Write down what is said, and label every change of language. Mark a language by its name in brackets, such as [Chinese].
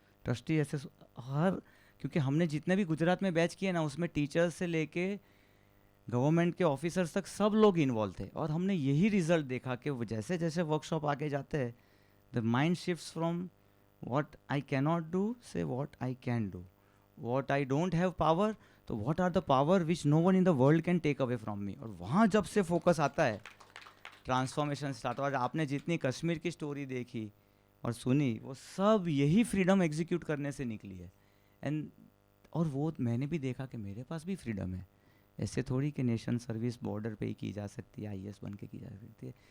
[Hindi] Trustee ऐसे हर, क्योंकि हमने जितने भी गुजरात में बैच किए ना, उसमें टीचर्स से लेके गवर्नमेंट के ऑफिसर्स तक सब लोग इन्वॉल्व थे, और हमने यही रिजल्ट देखा कि वो जैसे जैसे वर्कशॉप आगे जाते हैं, the mind shifts from what I cannot do, say what I can do. [English] What I don't have power, तो what are the power which no one in the world can take away from me. [Hindi] और वहाँ जब से focus आता है, transformation start. और आपने जितनी कश्मीर की स्टोरी देखी और सुनी, वो सब यही फ्रीडम एग्जीक्यूट करने से निकली है। एंड और वो मैंने भी देखा कि मेरे पास भी फ्रीडम है। ऐसे थोड़ी कि नेशन सर्विस बॉर्डर पे ही की जा सकती है, IAS बन के की जा सकती है।